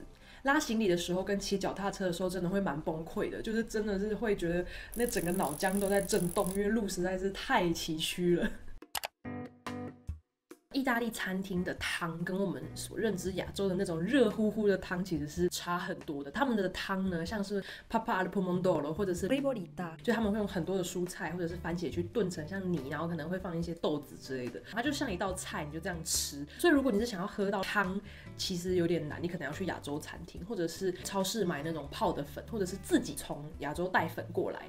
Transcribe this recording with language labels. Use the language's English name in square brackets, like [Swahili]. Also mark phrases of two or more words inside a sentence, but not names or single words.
[Chinese] 拉行李的时候跟骑脚踏车的时候真的会蛮崩溃的，就是真的是会觉得那整个脑浆都在震动，因为路实在是太崎岖了。意大利餐厅的汤跟我们所认知亚洲的那种热乎乎的汤其实是差很多的。他们的汤呢，像是 Papa al pomodoro 或者是 ribollita， 就他们会用很多的蔬菜或者是番茄去炖成像泥，然后可能会放一些豆子之类的，它就像一道菜，你就这样吃。所以如果你是想要喝到汤，其实有点难，你可能要去亚洲餐厅，或者是超市买那种泡的粉，或者是自己从亚洲带粉过来。